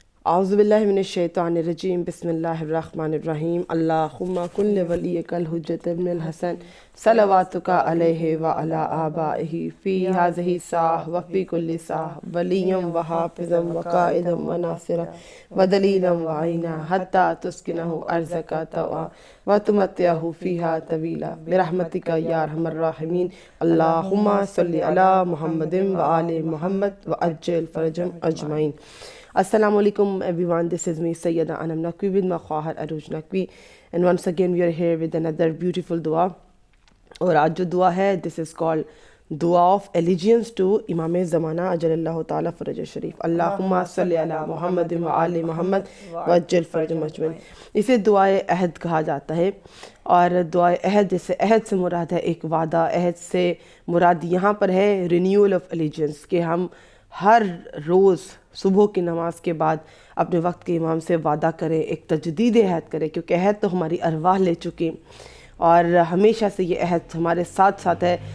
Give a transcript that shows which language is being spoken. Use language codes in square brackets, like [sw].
[ar] اعوذ باللہ من الشیطان الرجیم بسم اللہ الرحمن الرحیم اللہم کل ولیک الحجۃ ابن الحسن صلواتک علیہ وعلی آبائہ فی ہذہ الساعۃ وفی کل ساعۃ ولیا وحافظا وقائدا وناصرا ودلیلا وعینا حتی تسکنہ ارضک طوعا وتمتعہ فیہا طویلا برحمتک یا ارحم الراحمین اللہم صلی علی محمد وآل محمد وعجل فرجهم اجمعین. [en] Assalamu alaikum everyone, this is me Sayyida Anam Naqvi with my Khwahar Aruj Naqvi, and once again we are here with another beautiful dua. [ur] اور آج جو دعا ہے [en] this is called [ur] دعا [en] of allegiance to [ur] امام زمانہ اجل اللہ تعالیٰ فرج شریف. [ar] اللہم صلی علی محمد وآل محمد وعجل فرجهم اجمعین. [ur] اسے دعائے عہد کہا جاتا ہے، اور دعائے عہد جیسے عہد سے مراد ہے ایک وعدہ، عہد سے مراد یہاں پر ہے رینیول آف allegiance، کہ ہم ہر روز صبح کی نماز کے بعد اپنے وقت کے امام سے وعدہ کریں، ایک تجدید عہد کریں، کیونکہ عہد تو ہماری ارواح لے چکے اور ہمیشہ سے یہ عہد ہمارے ساتھ ساتھ ہے.